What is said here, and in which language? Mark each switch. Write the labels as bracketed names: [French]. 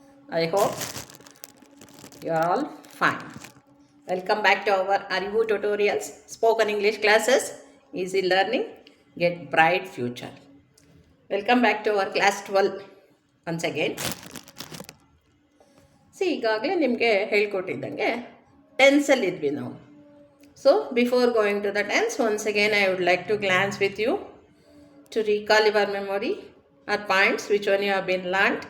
[English] I hope you are all fine. Welcome back to our Arivu tutorials, spoken English classes, easy learning, get bright future. Welcome back to our class 12 once again. [Kannada] ಈಗಾಗಲೇ ನಿಮಗೆ ಹೇಳ್ಕೊಟ್ಟಿದ್ದಂಗೆ ಟೆನ್ಸಲ್ಲಿ ಇದ್ವಿ ನಾವು. [English] So before going to the tense, once again I would like to glance with you to recall your memory or points which one you have been learned.